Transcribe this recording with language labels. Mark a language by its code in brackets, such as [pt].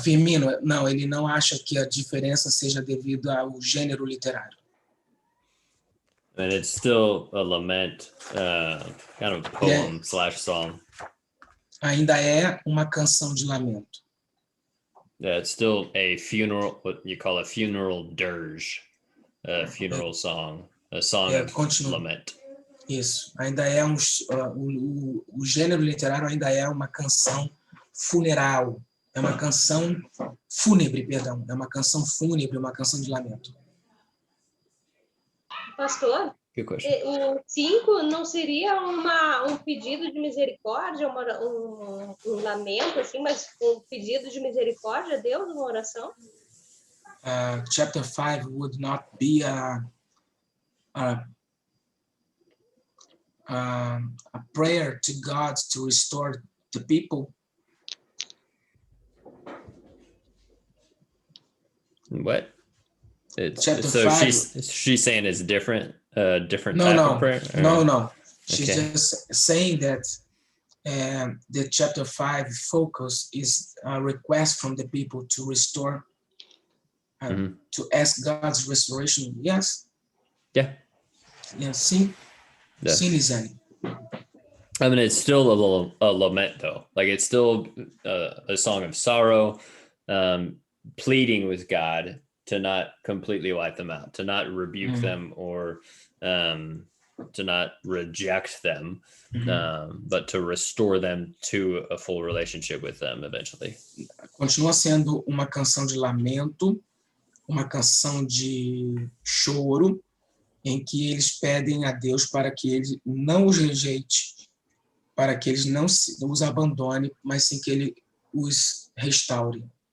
[pt] Firmino, não, ele não acha que a diferença seja devido ao gênero literário. [en] And it's still a lament, kind of poem / song. [pt] Ainda é uma canção de lamento. [en] Yeah, it's still a funeral, what you call a funeral dirge, a funeral song, a song of lament. [pt] Isso, ainda é o gênero literário ainda é uma canção funeral, é uma canção fúnebre, perdão, é uma canção fúnebre, uma canção de lamento. Pastor, o 5 não seria um pedido de misericórdia, um lamento, assim, mas um pedido de misericórdia a Deus, uma oração? [en] Chapter 5 would not be a prayer to God to restore the people. What? Chapter so 5. she's saying it's different, different type No, of prayer? No. She's just saying that the chapter 5 focus is a request from the people to restore, to ask God's restoration. Yes? Yeah. [pt] Yeah, sim. [en] Yeah. [pt] Sim, Lizane. [en] I mean, it's still a lament, though. Like, it's still a song of sorrow, pleading with God to not completely wipe them out, to not rebuke them or to not reject them, but to restore them to a full relationship with them eventually. [pt] Continua sendo uma canção de lamento, uma canção de choro, em que eles pedem a Deus para que ele não os rejeite, para que eles não os abandone, mas sim que ele os restaure.